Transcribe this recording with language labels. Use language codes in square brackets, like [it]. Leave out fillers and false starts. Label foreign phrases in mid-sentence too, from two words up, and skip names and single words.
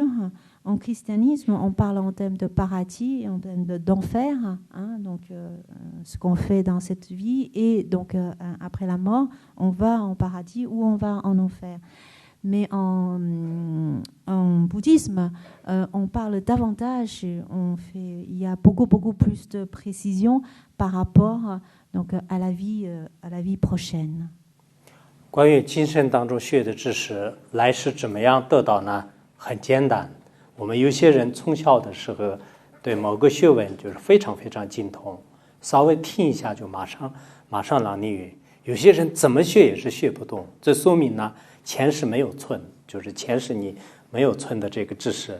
[fr] En christianisme, on parle en termes de paradis, en termes d'enfer, donc ce qu'on fait dans cette vie, et donc après la mort, on va en paradis ou on va en enfer. Mais en bouddhisme, on parle davantage, il y a beaucoup plus de précision par rapport donc à la vie prochaine. [zh] 关于今生当中学的知识，来世怎么样得到呢？很简单，我们有些人从小的时候对某个学问就是非常精通，稍微听一下就马上朗念语。有些人怎么学也是学不动，这说明呢前世没有存，就是前世你没有存的这个知识。